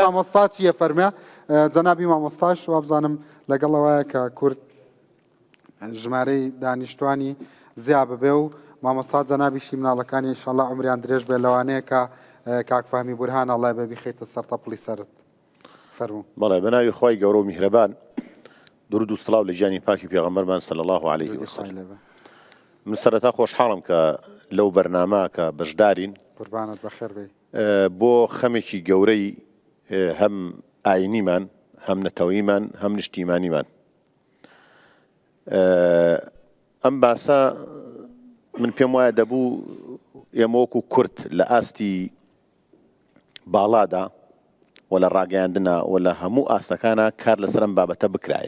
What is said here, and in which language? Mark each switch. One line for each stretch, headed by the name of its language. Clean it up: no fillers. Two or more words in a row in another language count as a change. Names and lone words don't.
Central Kurdish: مامۆستا چیە فەرمێ جەنابی مامۆستاش وابزانم لەگەڵەوەیە کە کورد ژمارەی دانیشتوانی زیاد ببێ و مامۆستا جەنابیشی مناڵەکانی ئینشاڵڵا عمریان درێژ بێ لەوانەیە کە کاکفامی بورهان ئەڵێ بێ بخەیتە سەر تەپڵی سەرت فەرموو. بەڵێ بەناوی خۆی گەورە و میهرەبان درود و سڵاو لە گیانی پاکی پێغەمبەرمان
Arabic: صلی الله عليه وسلم.
Central Kurdish: من سەرەتا خۆشحاڵم کە لەو بەرنامە کە بەشدارین قوربانت بەخێر بێ بۆ خەمێکی گەورەی هەم ئاینیمان هەم نەتەوەییمان هەم نیشتیمانیمان. ئەم باسە من پێم وایە دەبوو ئێمە وەکو کورد لە ئاستی باڵادا و لە ڕاگەیاندنە و لە هەموو ئاستەکانە کار لەسەر ئەم بابەتە بکرایە.